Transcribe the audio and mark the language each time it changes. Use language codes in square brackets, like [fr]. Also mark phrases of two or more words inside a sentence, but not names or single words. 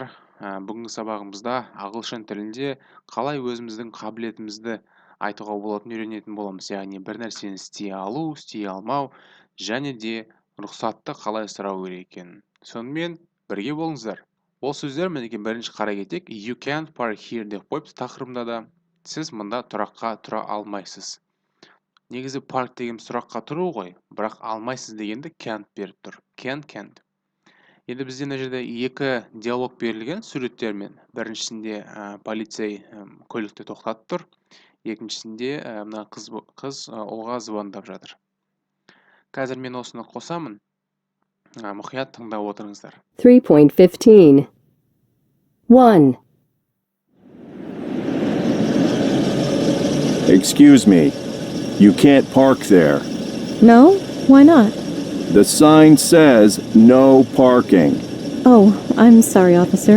[kk] Бүгінгі сабағымызда ағылшын тілінде қалай өзіміздің қабілетімізді айтуға болатынын үйренетін боламыз. Яғни бір нәрсені істей алу, істей алмау және де рұқсатты қалай сұрау керек екенін. Сонымен бірге болыңыздар. Ол сөздер мінекей бірінші қарай кетейік. [en] You can't park here [kk] деп қойыпты тақырыбында да. Сіз мұнда тұраққа тұра алмайсыз. Негізі парк деген сұраққа тұру ғой, бірақ алмайсыз дегенді can't беріп тұр. [en] Can't. [kk] Енді бізде мына жерде екі диалог берілген суреттермен. Біріншісінде полицей көлікті тоқтатып тұр. Екіншісінде мына қыз ұлға звондап жатыр. Қазір мен осыны қосамын. Мұқият тыңдап отырыңыздар. 3.15 1. [en] Excuse me. You can't park there. No? Why not? The sign says no parking. Oh, I'm sorry, officer.